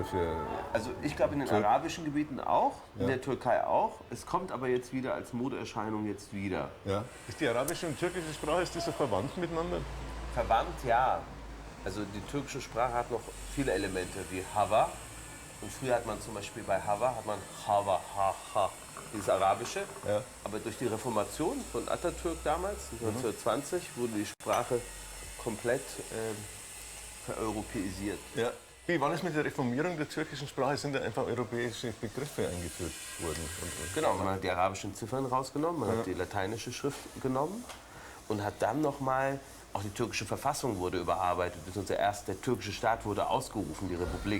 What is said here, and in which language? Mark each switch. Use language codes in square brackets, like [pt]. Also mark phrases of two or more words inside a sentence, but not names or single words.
[de] Also ich glaube in den arabischen Gebieten auch, in der Türkei auch. Es kommt aber jetzt wieder als Modeerscheinung jetzt wieder. Ja. Ist die arabische und türkische Sprache, ist die so verwandt miteinander? Verwandt, ja. Also die türkische Sprache hat noch viele Elemente wie Hava. Und früher hat man zum Beispiel bei Hava, hat man Hava, ha, ha, dieses Arabische. Ja. Aber durch die Reformation von Atatürk damals, 1920, wurde die Sprache komplett vereuropäisiert. Ja. Wie war das mit der Reformierung der türkischen Sprache? Sind da einfach europäische Begriffe eingeführt worden? Genau, man hat die arabischen Ziffern rausgenommen, man hat die lateinische Schrift genommen und hat dann nochmal, auch die türkische Verfassung wurde überarbeitet, beziehungsweise erst der türkische Staat wurde ausgerufen, die Republik.